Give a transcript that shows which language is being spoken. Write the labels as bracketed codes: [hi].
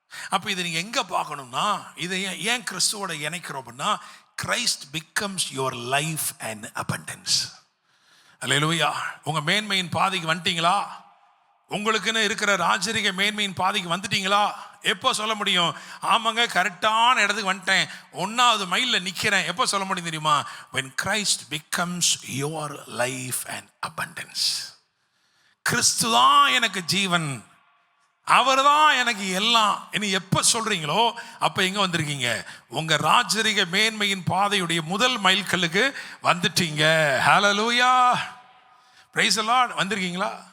[ta] அப்ப இதை நீங்க எங்க பார்க்கணும்னா, இதை ஏன் கிறிஸ்துவோட இணைக்கிறோம் அப்படின்னா, [en] Christ becomes your life and abundance. [ta] அல்லேலூயா. உங்க மேன்மையின் பாதைக்கு வந்துட்டீங்களா? உங்களுக்குன்னு இருக்கிற ராஜரிக மேன்மையின் பாதைக்கு வந்துட்டீங்களா? எப்போ சொல்ல முடியும்? ஆமாங்க, கரெக்டான இடத்துக்கு வந்துட்டேன், 1வது மைல்ல நிக்கிறேன். எப்போ சொல்ல முடியும் தெரியுமா? [en] when Christ becomes your life and abundance. [ta] கிறிஸ்து தான் எனக்கு ஜீவன், அவர் தான் எனக்கு எல்லாம். இனி எப்ப சொல்றீங்களோ அப்ப எங்க வந்திருக்கீங்க? உங்க ராஜரிக மேன்மையின் பாதையுடைய முதல் மைல்கல்லுக்கு வந்துட்டீங்க. ஹல்லேலூயா, [en] Praise the Lord. [ta] வந்திருக்கீங்களா?